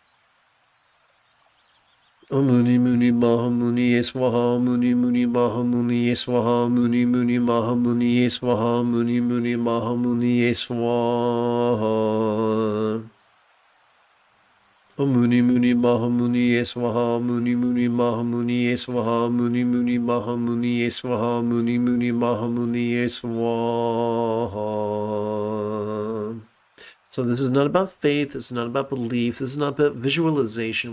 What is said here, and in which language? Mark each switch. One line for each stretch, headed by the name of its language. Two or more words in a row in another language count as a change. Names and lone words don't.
Sanskrit: Om Muni Muni Maha Muni Yeswaha Muni Muni Maha Muni Yeswaha Muni Muni Maha Muni Yeswaha Muni Muni Maha Muni Yeswaha. Om Muni Muni Maha Muni Yeswaha Muni Muni Maha Muni Yeswaha Muni Muni Maha Muni Yeswaha Muni Muni Maha Muni Yeswaha.
English: So this is not about faith, this is not about belief, this is not about visualization.